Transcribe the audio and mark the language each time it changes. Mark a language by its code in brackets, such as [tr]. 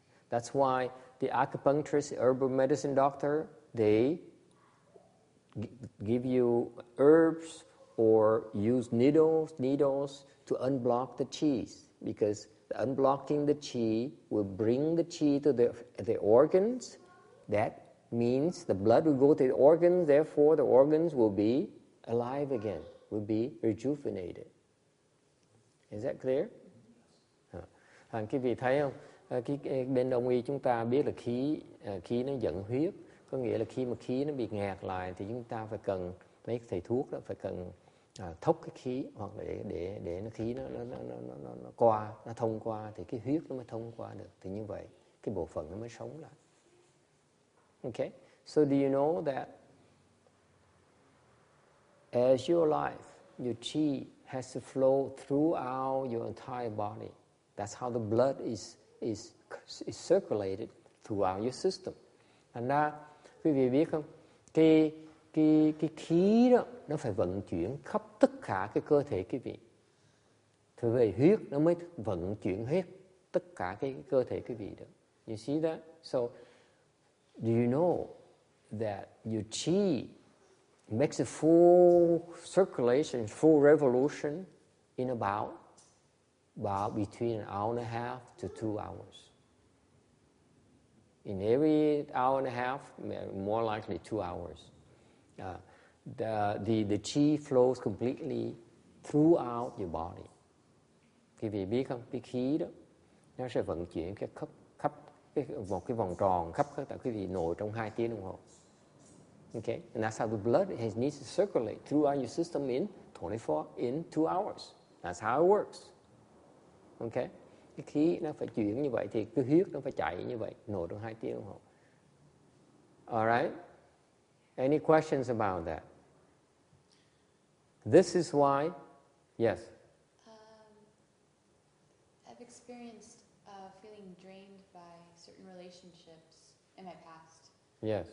[en] That's why the acupuncturist, herbal medicine doctor, they give you herbs or use needles to unblock the chi, because unblocking the chi will bring the chi to the organs. That means the blood will go to the organs, therefore the organs will be alive again, will be rejuvenated. Is that clear? [vi] Quý vị thấy không? Bên Đông y chúng ta biết là khí nó dẫn huyết, có nghĩa là khi mà khí nó bị nghẹt lại thì chúng ta phải cần mấy thầy thuốc đó phải cần thốc cái khí, hoặc là để nó khí nó qua, nó thông qua thì cái huyết nó mới thông qua được, thì như vậy cái bộ phận nó mới sống lại. [en] Okay, so do you know that as you're alive, your chi has to flow throughout your entire body. That's how the blood is circulated throughout your system. [vi] Thành ra quý vị biết không, cái khí đó nó phải vận chuyển khắp tất cả cái cơ thể quý vị. Thì về huyết nó mới vận chuyển hết tất cả cái cơ thể quý vị được. [en] You see that? So do you know that your chi makes a full circulation, full revolution in about between an hour and a half to 2 hours. In every hour and a half, more likely 2 hours. The chi flows completely throughout your body. [vi] Quý vị biết không, cái khí đó nó sẽ vận chuyển khắp một cái vòng tròn khắp tất cả quý vị nội trong 2 tiếng đồng hồ. [en] Okay, and that's how the blood needs to circulate throughout your system in 2 hours. That's how it works. [vi] Okay, cái khí nó phải chuyển như vậy thì cái huyết nó phải chạy như vậy nội trong 2 tiếng đồng hồ. [en] Alright? Any questions about that? This is why, yes. I've experienced feeling drained by certain relationships in my past. Yes.